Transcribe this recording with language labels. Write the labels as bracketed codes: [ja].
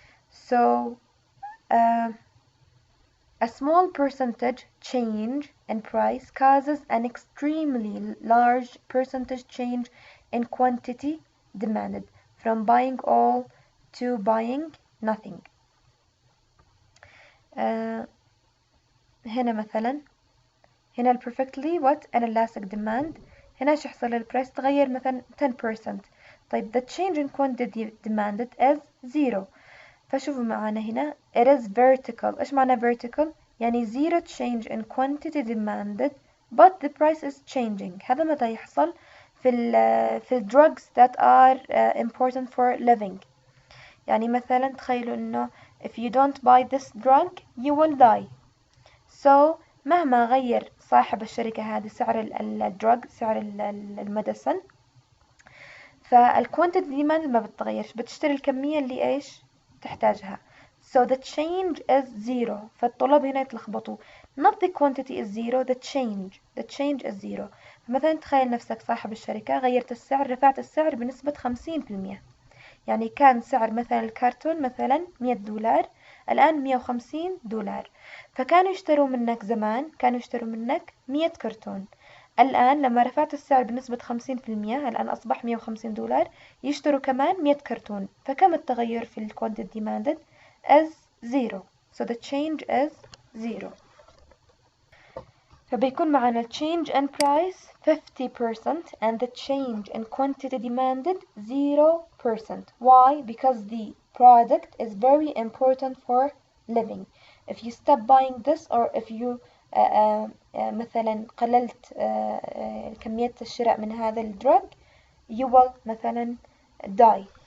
[en] So a small percentage change in price causes an extremely large percentage change in quantity demanded, from buying all to buying nothing. [ar] هنا مثلا هنا [en] perfectly what? Inelastic demand. [ar] هنا شو يحصل البرايس تغير مثلا 10%. [en] طيب the change in quantity demanded is 0. [ar] فشوفوا معانا هنا [en] it is vertical. [ar] إيش معنى [en] vertical؟ يعني 0 change in quantity demanded but the price is changing. [ar] هذا متى يحصل؟ في [en] drugs that are important for living. [ar] يعني مثلا تخيلوا إنه [en] if you don't buy this drug you will die. So [ar] مهما غير صاحب الشركة هذه سعر الدرug, سعر المدسن, فالquantity demand ما بتتغيرش, بتشتري الكمية اللي إيش تحتاجها. [en] So the change is 0. [ar] فالطلاب هنا يتلخبطوا. [en] Not the quantity is 0, the change is 0. [ar] فمثلا تخيل نفسك صاحب الشركة, غيرت السعر, رفعت السعر بنسبة 50%. يعني كان سعر مثلا الكرتون مثلا $100, الآن $150. فكانوا يشتروا منك زمان, كانوا يشتروا منك 100 كرتون, الآن لما رفعت السعر بنسبة 50%، الآن أصبح $150، يشتروا كمان 100 كرتون، فكم التغير في ال [en] quantity demanded is 0. So the change is 0. [ar] فبيكون معنا [en] change in price 50% and the change in quantity demanded 0%. Why? Because the product is very important for living. If you stop buying this or if you [ar] مثلا قللت كمية الشراء من هذا الدرج [en] you will مثلا die.